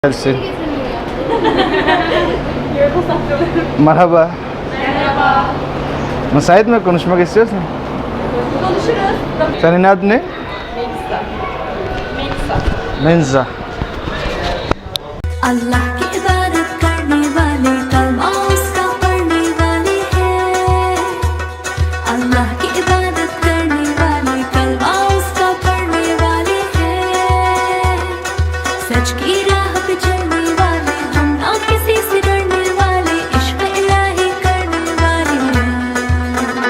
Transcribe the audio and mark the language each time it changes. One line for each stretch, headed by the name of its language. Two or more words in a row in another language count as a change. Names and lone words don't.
Turkish: Gelsin. Merhaba. Merhaba. Müsait mi? Konuşmak istiyorsun? Konuşuruz. Senin adın ne? Melisa. Melisa. Menza.
Hindi: अल्लाह की इबादत करने वाले कलमा उसका पढ़ने वाले हैं। अल्लाह की इबादत करने वाले कलमा उसका पढ़ने वाले हैं। सच की राह पे चलने वाले हम ना किसी से डरने वाले इश्क इलाही करने वाले हैं।